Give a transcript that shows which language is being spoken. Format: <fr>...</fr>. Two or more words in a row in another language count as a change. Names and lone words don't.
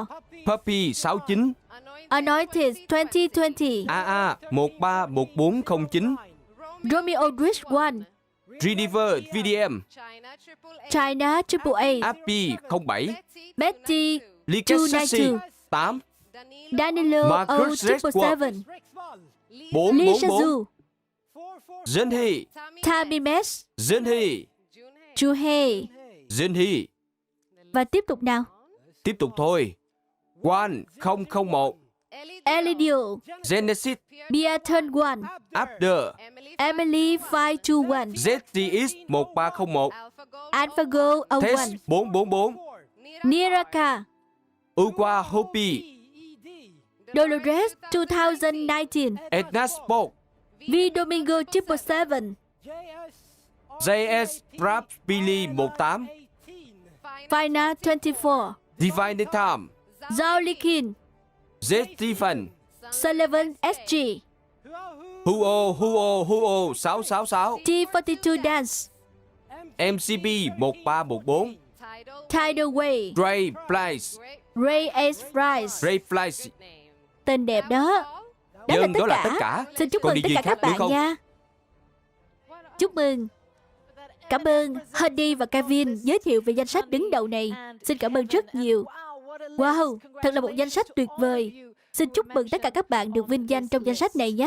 <vi>Puppy 69, Anointed 2020, AA 131409, Romeo Rich One, Redeemer VDM, China Triple A, Appy 07, Betty Liket Sassy 292, 8, Danilo Marcus O777, Lee 444, Shazu, Zenhi, Tammy Mess, Zenhi, Juhei. Zenhi. Và tiếp tục nào. Tiếp tục thôi. One 001, Elidio, Genesis, Beaton One, After, Emily 521, ZTX 1301, AlphaGo Test 01, 444, Niraka, Uqua Hopi, Dolores 2019, Edna Sport, V Domingo 777, JS Rap Billy 18, Fina 24, Divine Time, Zhao Likin, Z Stephen, Sullivan SG, Huo 666, T42 Dance, MCP 1314, Tidal Way, Ray Flies, Ray Ace Fries. Ray Flies. Tên đẹp đó. Đó Dân, đó là là tất tất cả. cả. Xin chúc Còn mừng điều tất gì cả khác các nữa bạn không? nha. Chúc mừng. Cảm ơn Hedy và Kevin giới thiệu về danh sách đứng đầu này. Xin cảm ơn rất nhiều. Wow, thật là một danh sách tuyệt vời. Xin chúc mừng tất cả các bạn được vinh danh trong danh sách này nhé.</vi>